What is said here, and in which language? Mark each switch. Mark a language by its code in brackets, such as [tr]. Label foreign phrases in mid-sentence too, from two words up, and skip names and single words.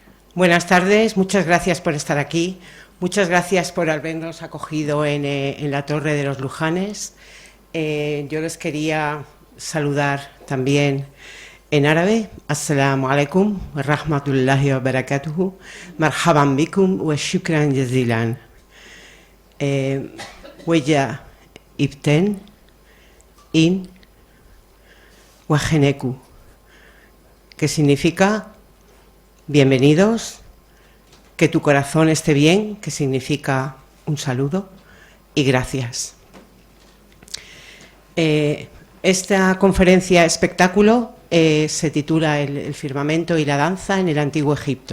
[es] Buenas tardes, muchas gracias por estar aquí, muchas gracias por habernos acogido en la Torre de los Lujanes. Yo les quería saludar también en árabe. [ar] السلام عليكم ورحمة الله وبركاته، مرحبا بكم وشكرا جزيلا. [egy] Weya ibten in wajeneku, [es] que significa bienvenidos, que tu corazón esté bien, que significa un saludo, y gracias. Esta conferencia espectáculo se titula el firmamento y la danza en el Antiguo Egipto.